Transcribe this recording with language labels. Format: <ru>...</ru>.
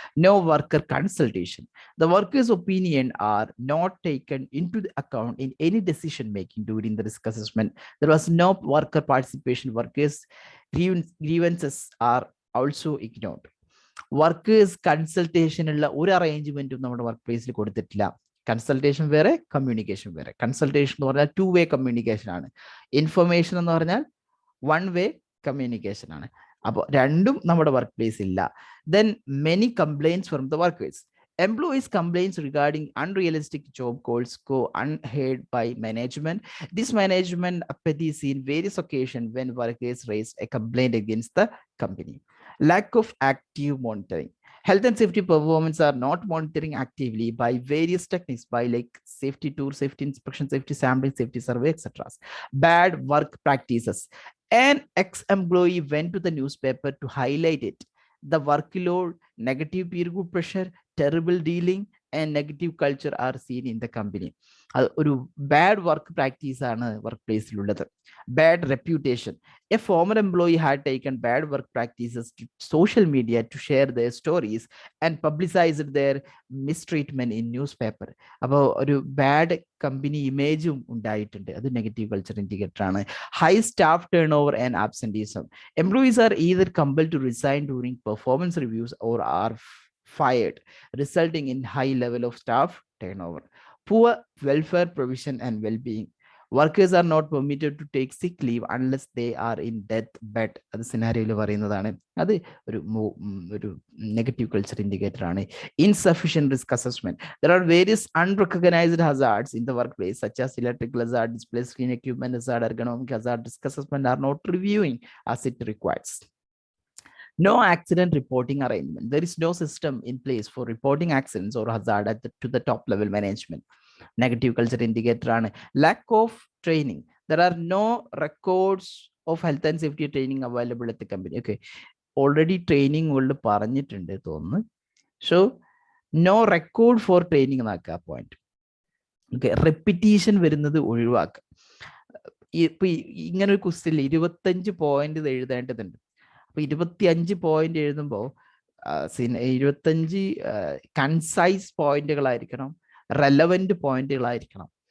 <en>No worker consultation. The workers' opinion are not taken into the account in any decision making during the risk assessment. There was no worker participation. Workers' grievances are also ignored.</en> <ml>Workers കൺസൾട്ടേഷനുള്ള ഒരു അറേഞ്ച്മെന്റും നമ്മുടെ work പ്ലേസിൽ കൊടുത്തിട്ടില്ല. Consultation വേറെ, communication വേറെ. Consultation എന്ന് പറഞ്ഞാൽ 2 വേ communication ആണ്. Information എന്ന് പറഞ്ഞാൽ 1 വേ കമ്മ്യൂണിക്കേഷൻ ആണ്. അപ്പോൾ രണ്ടും നമ്മുടെ വർക്ക് പ്ലേസ് ഇല്ല.</ml> <en>Then many complaints from the workers. Employees' complaints regarding unrealistic job goals go unheard by management. This management apathy is seen various occasions when workers raise a complaint against the company. Lack of active monitoring. Health and safety performance are not monitoring actively by various techniques, by like safety tour, safety inspection, safety sampling, safety survey, etc. Bad work practices. An ex-employee went to the newspaper to highlight it. The workload, negative peer group pressure, terrible dealing, and negative culture are seen in the company.</en> <ml>ഒരു bad work practice ആണ് work പ്ലേസിലുള്ളത്. Bad reputation.</ml> <en>A former employee had taken bad work practices to social media to share their stories and publicized their mistreatment in newspaper.</en> <ml>അപ്പോൾ ഒരു bad company ഇമേജും ഉണ്ടായിട്ടുണ്ട്.</ml> <en>അത് negative culture indicator ആണ്. High staff turnover and absenteeism. Employees are either compelled to resign during performance reviews or are fired, resulting in high level of staff turnover. Poor welfare provision and well-being. Workers are not permitted to take sick leave unless they are in death bed.</en> <ml>അത് സിനാരിയോയിൽ പറയുന്നതാണ്. അത് ഒരു negative culture indicator ആണ്.</ml> <en>Insufficient risk assessment. There are various unrecognized hazards in the workplace such as electrical hazard, display screen equipment hazard, ergonomic hazard. Risk assessment are not reviewing as it requires. No accident reporting arrangement. There is no system in place for reporting accidents or hazard to the top level management. Negative culture indicator ആണ്. Lack of training. There are no records of health and safety training available at the company. Okay, already training world</en> <ml>പറഞ്ഞിട്ടുണ്ട് തോന്നുന്നു.</ml> <en>So no record for training എന്നാക്കുക point.</en> <ml>Okay, repetition വരുന്നത് ഒഴിവാക്കുക. ഇപ്പൊ ഇങ്ങനെ ഒരു ക്വസ്റ്റ്യനിൽ 25 point എഴുതേണ്ടതുണ്ട്. 25 പോയിന്റ് എഴുതുമ്പോൾ 25 കൺസൈസ് പോയിന്റുകളായിരിക്കണം, റെലവന്റ് പോയിന്റുകളായിരിക്കണം.</ml>